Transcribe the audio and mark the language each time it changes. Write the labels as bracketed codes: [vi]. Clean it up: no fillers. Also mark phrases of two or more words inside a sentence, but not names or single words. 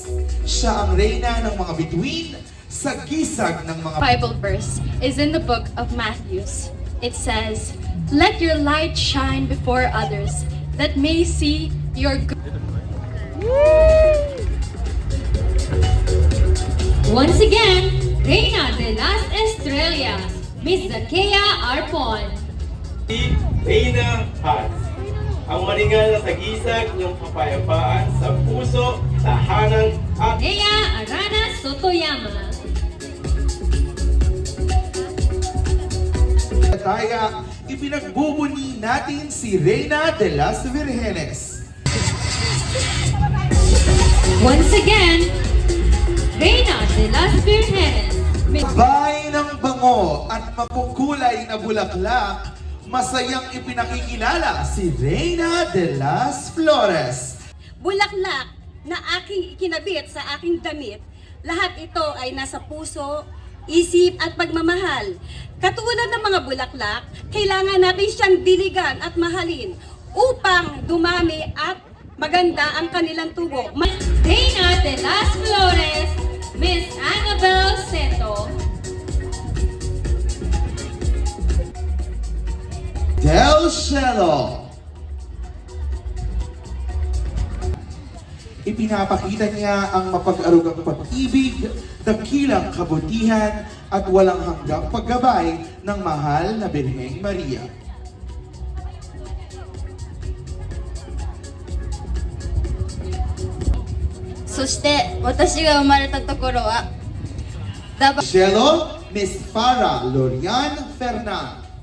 [tl] Siya ang reyna ng mga bituin sa gisag ng mga [en] Bible verse is in the book of Matthew. It says, "Let your light shine before others, that may see your good." Once again, [es] Reina de las Estrellas, Miss Zakea Arpon. [tl] Reyna Paz, ang maringal na sagisag ng kapayapaan sa puso, tahanan at Nea Arana Sotoyama. Taya, ipinagbubuni natin si [es] Reyna de las Virgenes. [en] Once again, Reina de las Virgenes. [tl] Bay ng bango at makukulay na bulaklak, masayang ipinakikilala si [es] Reyna de las Flores. [tl] Bulaklak na aking ikinabit sa aking damit, lahat ito ay nasa puso, isip at pagmamahal. Katulad ng mga bulaklak, kailangan natin siyang diligan at mahalin upang dumami at maganda ang kanilang tubo. [es] Reina de las Flores, Miss Annabel Seto. Del Cielo. [tl] Ipinapakita niya ang mapag-arugang pag-ibig, dakilang kabutihan at walang hanggang paggabay ng mahal na Birheng Maria. Cielo, Miss Farah Lorian Fernan.